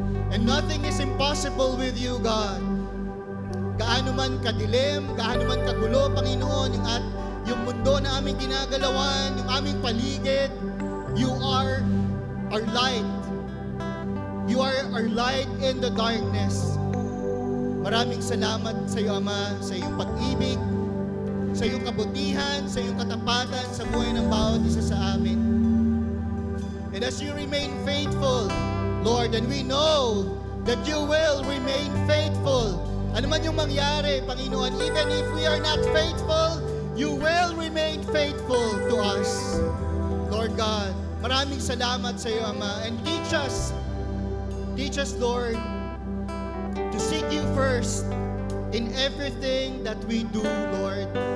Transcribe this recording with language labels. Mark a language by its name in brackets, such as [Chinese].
[English] And nothing is impossible with you, God. [Filipino] Gaano man kadilim, gaano man kagulo, Panginoon, yung mundo na aming ginagalawan, yung aming paligid, [English] you are our light. You are our light in the darkness. [Filipino] Maraming salamat sa iyo, Ama, sa iyong pag-ibig, sa iyong kabutihan, sa iyong katapatan sa buhay ng bawat isa sa amin. [English] And as you remain faithful, Lord, and we know that you will remain faithful. [Filipino] Ano man yung mangyari, [English] Panginoon, even if we are not faithful, you will remain faithful to us. Lord God, [Filipino] maraming salamat sa iyo, Ama. [English] And teach us, Lord, to seek you first in everything that we do, Lord.